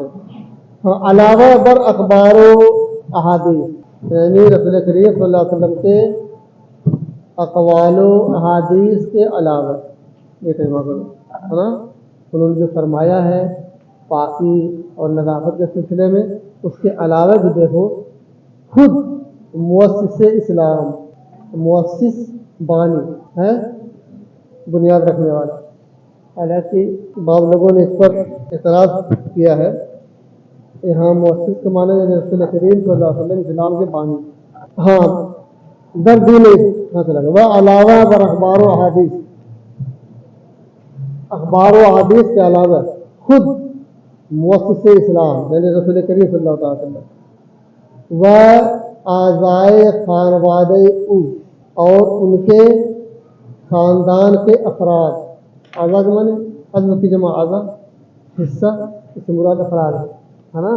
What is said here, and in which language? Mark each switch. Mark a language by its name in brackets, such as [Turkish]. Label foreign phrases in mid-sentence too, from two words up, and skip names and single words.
[Persian] علاوہ بر اخبار و احادیث، [Urdu] یعنی رسول کریم [Arabic] صلی اللہ علیہ وسلم [Urdu] کے اقوال و احادیث کے علاوہ، یہ ترجمہ کرو ہے نا، انہوں نے جو فرمایا ہے پاکی اور نظافت کے سلسلے میں، اس کے علاوہ بھی دیکھو خود مؤسس اسلام، مؤسس بانی ہے، بنیاد رکھنے والا. حالانکہ بعض لوگوں نے اس پر اعتراض کیا ہے، یہاں مؤسس کے معنی ہے رسول کریم [Arabic] صلی اللہ علیہ وسلم [Urdu] اسلام کے بانی. ہاں [Persian] در دین [Urdu] وہ [Persian] علاوہ بر اخبار و احادیث، [Urdu] اخبار و احادیث کے علاوہ [Persian] خود مؤسس اسلام [Urdu] یعنی رسول کریم [Arabic] صلی اللہ علیہ وسلم [Persian] و اعضائے خانوادہ او، [Urdu] اور ان کے خاندان کے افراد، اعضاء کے معنی عضو کی جمع اعضاء، حصہ، اس سے مراد افراد ہے نا.